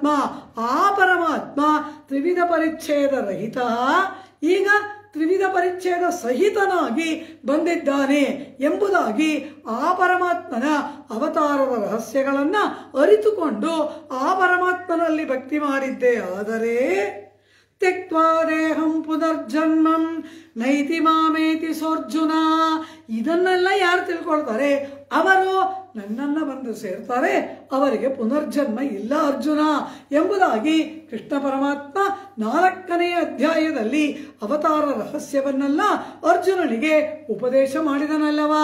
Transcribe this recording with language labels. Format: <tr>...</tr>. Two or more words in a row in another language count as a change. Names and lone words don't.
<kn>ಆ ಪರಮಾತ್ಮ ತ್ರಿವಿಧ ಪರಿಚ್ಛೇದ ರಹಿತ, ಈಗ ತ್ರಿವಿಧ ಪರಿಚ್ಛೇದ ಸಹಿತನಾಗಿ ಬಂದಿದ್ದಾನೆ ಎಂಬುದಾಗಿ ಆ ಪರಮಾತ್ಮನ ಅವತಾರದ ರಹಸ್ಯಗಳನ್ನು ಅರಿತುಕೊಂಡು ಆ ಪರಮಾತ್ಮನಲ್ಲಿ ಭಕ್ತಿ ಮಾಡಿದ್ದೇ ಆದರೆ</kn> <sa>ತ್ಯಕ್ವಾ ದೇಹಂ ಪುನರ್ಜನ್ಮಂ ನೈತಿ ಮಾಮೇತಿ ಸೋರ್ಜುನ.</sa> <kn>ಇದನ್ನೆಲ್ಲ ಯಾರು ತಿಳ್ಕೊಳ್ತಾರೆ ಅವರು ನನ್ನನ್ನು ಬಂದು ಸೇರ್ತಾರೆ, ಅವರಿಗೆ ಪುನರ್ಜನ್ಮ ಇಲ್ಲ ಅರ್ಜುನ ಎಂಬುದಾಗಿ ಕೃಷ್ಣ ಪರಮಾತ್ಮ 4ನೇ ಅಧ್ಯಾಯದಲ್ಲಿ ಅವತಾರ ರಹಸ್ಯವನ್ನೆಲ್ಲ ಅರ್ಜುನನಿಗೆ ಉಪದೇಶ ಮಾಡಿದನಲ್ಲವಾ.</kn>